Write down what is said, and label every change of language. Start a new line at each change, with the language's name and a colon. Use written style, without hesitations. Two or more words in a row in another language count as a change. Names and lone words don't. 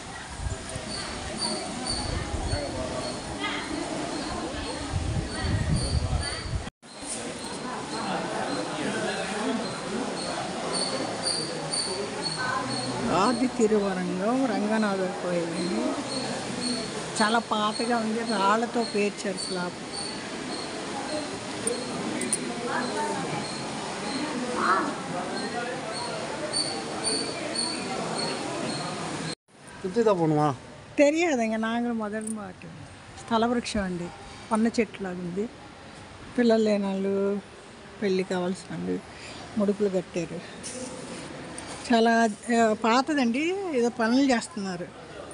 Telugu: ఆది తిరువరంగం రంగనాథర్ కోయిల్ అండి. చాలా పాతగా ఉంది. రాళ్లతో పేర్చారు స్లాబ్.
Tamil: தெரியாதுங்க. நாங்களும் முதல் மாட்டோம்.
Telugu: స్థల వృక్షం అండి. పన్న చెట్లాగా ఉంది. పిల్లలు లేని వాళ్ళు పెళ్ళి కావాల్సిన వాళ్ళు ముడుపులు కట్టారు. చాలా పాతదండి. ఏదో పనులు చేస్తున్నారు.